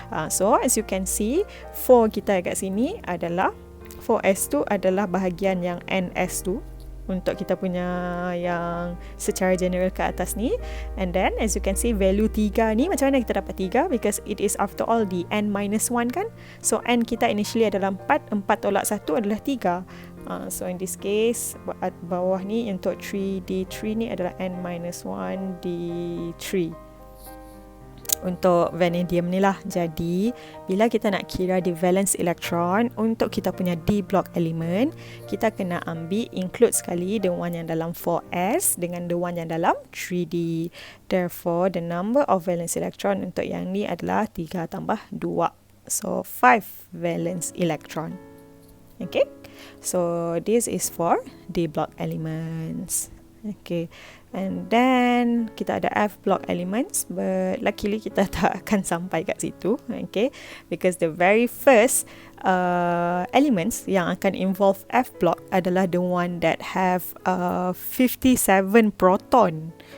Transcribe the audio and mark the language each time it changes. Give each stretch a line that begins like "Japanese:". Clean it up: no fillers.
English: So as you can see,
Malay: 4 kita kat sini adalah 4s2 adalah bahagian yang ns2 untuk kita punya yang secara general ke atas ni.
English: And then as you can see, value 3
Malay: ni macam mana kita dapat
English: 3? Because it is after all the n-1 kan.
Malay: So n kita initially adalah 4, 4 tolak 1 adalah 3.
English: So in this case,
Malay: bawah ni untuk 3d3 ni adalah n-1 d3 untuk vanadium ni lah. Jadi bila kita nak kira
English: the valence electron
Malay: untuk kita punya d block element, kita kena ambil include sekali the one yang dalam 4s dengan the one yang dalam 3d.
English: Therefore the number of valence electron
Malay: untuk yang ni adalah 3 tambah 2.
English: So 5 valence electron. Okay, so this is for d block elements. Okay, and then
Malay: kita ada F block elements,
English: but luckily
Malay: kita tak akan sampai kat situ.
English: Okay, because the very first elements yang akan involve F block adalah the one that have 57 proton.